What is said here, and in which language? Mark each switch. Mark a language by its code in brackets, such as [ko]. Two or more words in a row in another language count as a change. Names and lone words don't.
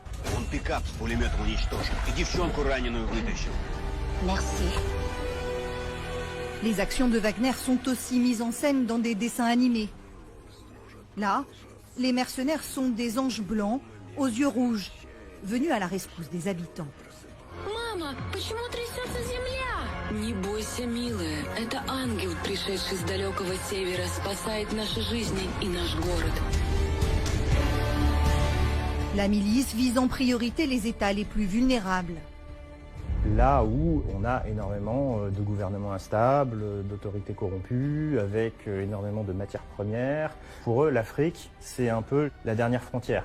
[fr] Merci. Les actions de Wagner sont aussi mises en scène dans des dessins animés. Là, les mercenaires sont des anges blancs aux yeux rouges, venus à la rescousse des habitants. [ru] Мама, почему трясется земля? Не бойся, милая. Это ангел, пришедший с далекого севера, спасает наши жизни и наш город. [fr] La milice vise en priorité les États les plus vulnérables. Là où on a énormément de gouvernements instables, d'autorités corrompues, avec énormément de matières premières. Pour eux, l'Afrique, c'est un peu la dernière frontière.